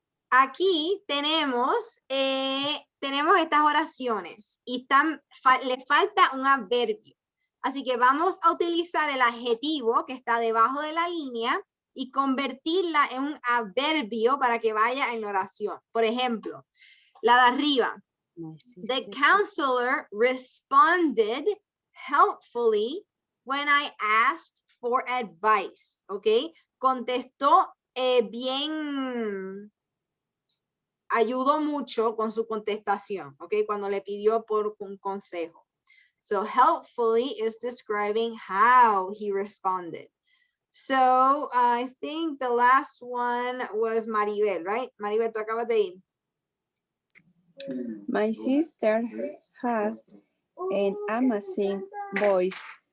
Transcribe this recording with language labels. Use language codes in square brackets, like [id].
[es] Aquí tenemos estas oraciones y le falta un adverbio. Así que vamos a utilizar el adjetivo que está debajo de la línea y convertirla en un adverbio para que vaya en la oración. Por ejemplo, la de arriba. [en] The counselor responded helpfully when I asked for advice. [es] ¿Ok? Contestó bien, ayudó mucho con su contestación. ¿Ok? Cuando le pidió por un consejo. [en] So helpfully is describing how he responded. So I think the last one was Maribel, right? [es] Maribel, tú acabas de ir. [en] My sister has an amazing voice.